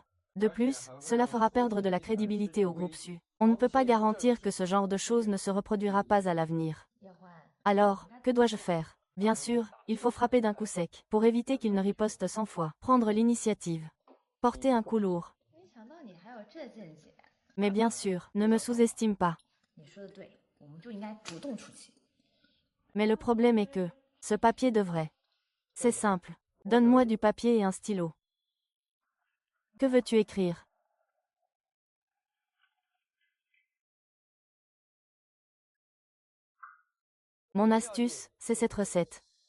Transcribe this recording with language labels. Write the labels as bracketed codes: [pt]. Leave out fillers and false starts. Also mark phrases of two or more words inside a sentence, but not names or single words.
[fr] De plus, cela fera perdre de la crédibilité au groupe Su. On ne peut pas garantir que ce genre de choses ne se reproduira pas à l'avenir. 叶欢， Alors, que dois-je faire? Bien sûr, il faut frapper d'un coup sec, pour éviter qu'il ne riposte 100 fois. Prendre l'initiative. Porter un coup lourd. [zh] 没想到你还有这见解。 [fr] Mais bien sûr, ne me sous-estime pas. [zh] 你说的对，我们就应该主动出击。 [fr] Mais le problème est que, ce papier devrait. C'est simple. Donne-moi du papier et un stylo. Que veux-tu écrire? Mon astuce, c'est cette recette.